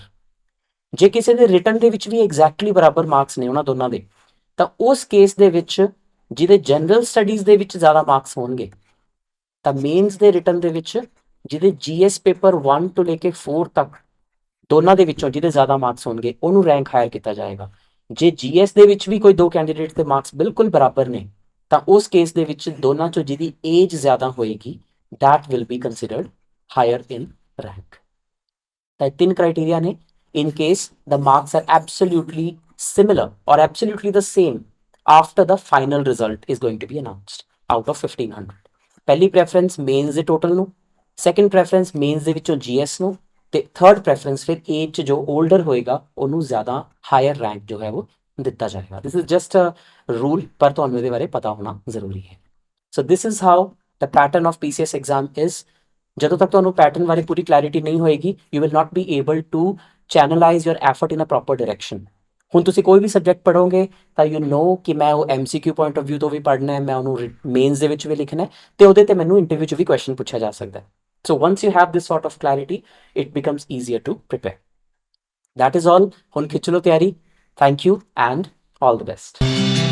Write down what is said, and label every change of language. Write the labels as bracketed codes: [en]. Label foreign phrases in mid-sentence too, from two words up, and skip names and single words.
[pa] ਜੇ ਕਿਸੇ ਦੇ ਰਿਟਨ ਦੇ ਵਿੱਚ ਵੀ ਐਗਜ਼ੈਕਟਲੀ ਬਰਾਬਰ ਮਾਰਕਸ ਨੇ ਉਹਨਾਂ ਦੋਨਾਂ ਦੇ, ਤਾਂ ਉਸ ਕੇਸ ਦੇ ਵਿੱਚ ਜਿਹਦੇ [en] general studies [pa] ਦੇ ਵਿੱਚ ਜ਼ਿਆਦਾ ਮਾਰਕਸ ਹੋਣਗੇ, ਤਾਂ ਮੇਨਸ ਦੇ ਰਿਟਨ ਦੇ ਵਿੱਚ ਜਿਹਦੇ GS ਪੇਪਰ 1 ਤੋਂ ਲੈ ਕੇ 4 ਤੱਕ ਦੋਨਾਂ ਦੇ ਵਿੱਚੋਂ ਜਿਹਦੇ ਜ਼ਿਆਦਾ ਮਾਰਕਸ ਹੋਣਗੇ ਉਹਨੂੰ [en] rank higher [pa] ਕੀਤਾ ਜਾਏਗਾ। ਜੇ GS ਦੇ ਵਿੱਚ ਵੀ ਕੋਈ ਦੋ ਕੈਂਡੀਡੇਟ ਦੇ ਮਾਰਕਸ ਬਿਲਕੁਲ ਬਰਾਬਰ ਨੇ, ਤਾਂ ਉਸ ਕੇਸ ਦੇ ਵਿੱਚ ਦੋਨਾਂ ਚੋਂ ਜਿਹਦੀ ਏਜ ਜ਼ਿਆਦਾ ਹੋਏਗੀ, [en] that will be considered higher in rank। [pa] ਤਾਂ ਤਿੰਨ ਕ੍ਰਾਈਟੇਰੀਆ ਨੇ [en] in case the marks are absolutely similar or absolutely the same after the final result is going to be announced out of 1500। [pa] ਪਹਿਲੀ ਪ੍ਰੈਫਰੈਂਸ ਮੇਨਸ ਦੇ ਟੋਟਲ ਨੂੰ, [en] second preference [pa] ਮੇਨਸ ਦੇ ਵਿੱਚੋਂ GS ਨੂੰ, ਤੇ [en] third preference [pa] ਫਿਰ ਏਜ 'ਚ ਜੋ 올ਡਰ ਹੋਏਗਾ ਉਹਨੂੰ ਜ਼ਿਆਦਾ [en] higher rank [pa] ਜੋ ਹੈ ਉਹ ਦਿੱਤਾ ਜਾਏਗਾ। [en] this is just a rule, [pa] ਪਰ ਤੁਹਾਨੂੰ ਇਹਦੇ ਬਾਰੇ ਪਤਾ ਹੋਣਾ ਜ਼ਰੂਰੀ ਹੈ। [en] So this is how the pattern of PCS exam is. [pa] ਜਦੋਂ ਤੱਕ ਤੁਹਾਨੂੰ ਪੈਟਰਨ ਬਾਰੇ ਪੂਰੀ ਕਲੈਰਿਟੀ ਨਹੀਂ ਹੋਏਗੀ, [en] you will not be able to channelise your effort in a proper direction. [pa] ਹੁਣ ਤੁਸੀਂ ਕੋਈ ਵੀ ਸਬਜੈਕਟ ਪੜ੍ਹੋਗੇ ਤਾਂ [en] you know [pa] ਕਿ ਮੈਂ ਉਹ MCQ [en] point of view [pa] ਤੋਂ ਵੀ ਪੜ੍ਹਨਾ ਹੈ, ਮੈਂ ਉਹਨੂੰ ਮੇਨਸ ਦੇ ਵਿੱਚ ਵੀ ਲਿਖਣਾ ਹੈ, ਤੇ ਉਹਦੇ ਤੇ ਮੈਨੂੰ ਇੰਟਰਵਿਊ 'ਚ ਵੀ ਕੁਐਸਚਨ ਪੁੱਛਿਆ ਜਾ ਸਕਦਾ ਹੈ। [en] So once you have this sort of clarity, it becomes easier to prepare. That is all. [pa] ਹੁਣ ਖਿੱਚ ਲਓ ਤਿਆਰੀ। [en] Thank you and all the best.